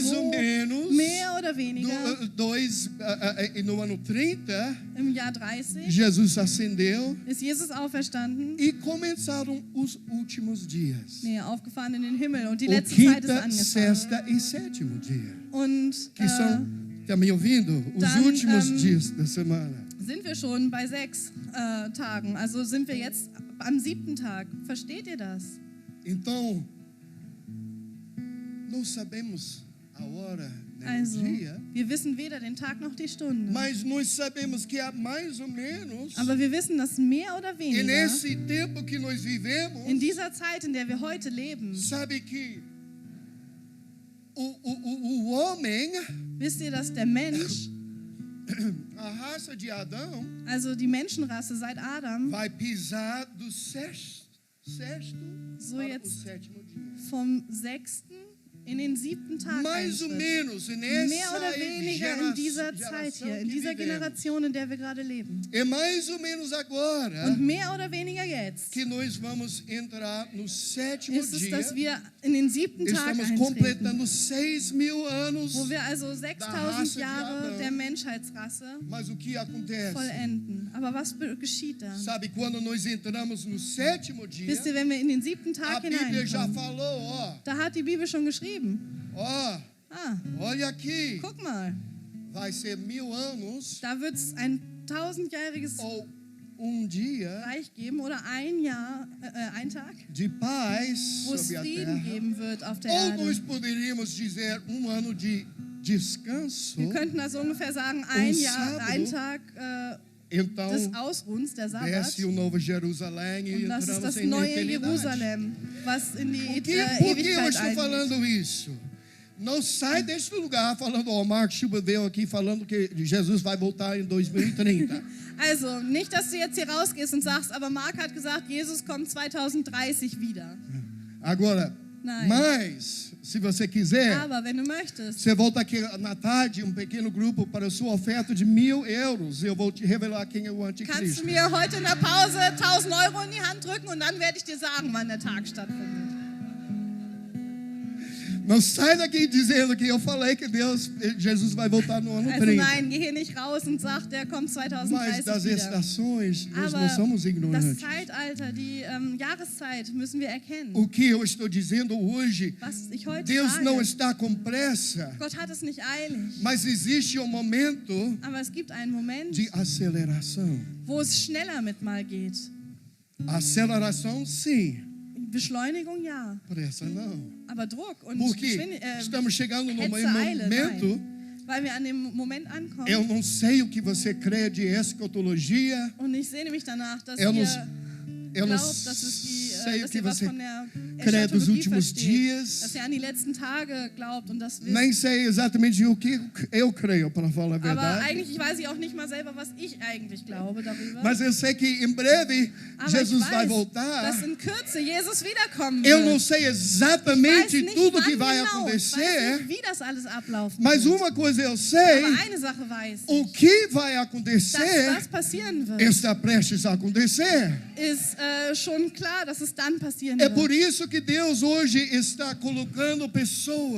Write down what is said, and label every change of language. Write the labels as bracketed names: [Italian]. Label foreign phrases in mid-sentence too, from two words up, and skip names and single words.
[German] so [Portuguese] ou menos [German] mehr oder weniger [Portuguese] no ano 30, [German] im Jahr 30 [Portuguese] Jesus ascendeu [German] ist Jesus auferstanden. [Portuguese] e começaram os últimos dias. [German] Nee, aufgefahren in den Himmel und die [Portuguese] O [German] letzte Zeit ist [Portuguese] quinta, [German] angefangen. [Portuguese] sexta e sétimo dia. [German] Und [Portuguese] Que são, tá me ouvindo? Os [German] dann, [Portuguese] últimos dias da semana. [German] sind wir schon bei 6 Tagen. Also sind wir jetzt am 7. Tag. Versteht ihr das? [Portuguese] Então, não sabemos a hora nem [German] Also, [Portuguese] o dia, [German] wir wissen weder den Tag noch die Stunde. [Portuguese] mas nós sabemos que há mais ou menos, [German] Aber wir wissen, dass mehr oder [Portuguese] e [German] weniger [Portuguese] nesse tempo que nós vivemos, [German] in dieser Zeit, in der wir heute leben, [Portuguese] sabe que o homem, [German] wisst ihr, dass der Mensch, [Portuguese] a raça de Adão, [German] also die Menschenrasse seit Adam, [Portuguese] vai pisar do sexto [German] So [Portuguese] para o [German] jetzt [Portuguese] sétimo dia. [German] vom 6. in den 7. Tag [Portuguese] Mais ou [German] eintritt. [Portuguese] menos [German] Mehr oder weniger in dieser Zeit [Portuguese] geração [German] hier, in [Portuguese] que [German] dieser [Portuguese] vivemos. [German] Generation, in der wir gerade leben. [Portuguese] É mais ou menos agora [German] Und mehr oder weniger jetzt [Portuguese] que nós vamos entrar no sétimo [German] ist es, [Portuguese] dia. [German] dass wir in den 7. Tag [Portuguese] Estamos [German] eintreten, [Portuguese] completando 6.000 anos. [German] wo wir also [Portuguese] Raça [German] 6000 [Portuguese] de [German] Jahre [Portuguese] Adão. [German] der Menschheitsrasse [Portuguese] Mas o que acontece? [German] vollenden. Aber was geschieht dann? [Portuguese] Sabe, quando nós entramos no sétimo dia, [German] Wisst ihr, wenn wir in den 7. [Portuguese] a [German] Tag [Portuguese] Bíblia já [German] hineinkommen, [Portuguese] falou, ó, [German] da hat die Bibel schon geschrieben. [Portuguese] olha aqui, [German] Guck mal, [Portuguese] vai ser 1000 anos [German] da wird es ein 1000-jähriges [Portuguese] ou dia [German] Reich geben oder ein Jahr, ein Tag, [Portuguese] de paz [German] wo es [Portuguese] sobre a [German] Frieden [Portuguese] terra. [German] geben wird auf der [Portuguese] Ou nós [German] Erde. [Portuguese] poderíamos dizer ano de descanso. [German] Wir könnten also ungefähr sagen, ein Jahr, [Portuguese] sábado. [German] ein Tag [Portuguese] Então, [German] des Ausruhens, der Sabbat. [Portuguese] desce o Novo Jerusalém e [German] Und das ist [Portuguese] entramos [German] das [Portuguese] em [German] neue [Portuguese] eternidade. [German] Jerusalem, was in die [Portuguese] Por que eu [German] Ewigkeit [Portuguese] estou [German] eingeht. [Portuguese] falando isso? Não sai deste lugar falando, ó, Marcos Chuba veio aqui falando que Jesus vai voltar em 2030. [German] Also, nicht, dass du jetzt hier rausgehst und sagst, aber Marc hat gesagt, Jesus kommt 2030 wieder. [Portuguese] Agora, [German] Nein. [Portuguese] mas, se você quiser, [German] Aber wenn du möchtest, [Portuguese] você volta aqui na tarde, um pequeno grupo para a sua oferta de 1.000 euros. Eu vou te revelar quem é o [German] kannst [Portuguese] anticristo. [German] du mir heute in der Pause 1000 Euro in die Hand drücken und dann werde ich dir sagen, wann der Tag stattfindet. [Portuguese] Não sai daqui dizendo que eu falei que Jesus vai voltar no ano [German] Also [Portuguese] 30. [German] nein, geh hier nicht raus und sag, der kommt [Portuguese] Mas [German] 2030 [Portuguese] das [German] wieder. [Portuguese] estações, nós não [German] Aber [Portuguese] somos [German] das [Portuguese] ignorantes. [German] Zeitalter, die Jahreszeit müssen wir erkennen. [Portuguese] O que eu estou dizendo hoje, [German] Was ich heute [Portuguese] Deus não [German] sage, [Portuguese] está com pressa, [German] Gott hat es nicht eilig. [Portuguese] mas existe um momento [German] Aber es gibt einen Moment, [Portuguese] de aceleração. [German] wo es schneller mit mal geht. [Portuguese] Aceleração, sim, [German] Beschleunigung ja, [Portuguese] pressa não. [German] aber Druck und [Portuguese] Porque estamos chegando no [German] Hetze, Eile, [Portuguese] momento, [German] nein. Weil wir an dem Moment ankommen. [Portuguese] eu não sei o que você crê de escatologia, [German] Und ich sehne mich danach, dass [Portuguese] eu não, [German] ihr [Portuguese] eu não [German] glaubt, dass es die, [Portuguese] sei o [German] dass [Portuguese] que [German] ihr was [Portuguese] você [German] von der [Portuguese] crê dos [German] Eschatologie [Portuguese] últimos [German] versteht, [Portuguese] dias. [German] dass ihr an die letzten Tage glaubt und das wisst. [Portuguese] Nem sei exatamente o que eu creio, para falar a [German] Aber [Portuguese] verdade. [German] eigentlich weiß ich auch nicht mal selber, was ich eigentlich glaube darüber. [Portuguese] Mas eu sei que em breve [German] Aber [Portuguese] Jesus [German] ich [Portuguese] vai [German] weiß, [Portuguese] voltar. [German] dass in Kürze Jesus wiederkommen [Portuguese] Eu não [German] wird. [Portuguese] sei [German] Ich weiß [Portuguese] exatamente [German] nicht, [Portuguese] tudo [German] wann [Portuguese] que vai [German] genau, ich weiß [Portuguese] acontecer, [German] nicht, wie das alles ablaufen [Portuguese] mas [German] wird. [Portuguese] uma coisa eu sei, [German] Aber eine Sache weiß [Portuguese] o [German] ich, [Portuguese] que vai [German] dass [Portuguese] acontecer [German] das passieren wird, [Portuguese] está prestes a acontecer. [German] ist schon klar, dass es dann passieren [Portuguese] É por [German] wird. [Portuguese] isso que Deus hoje está colocando pessoas,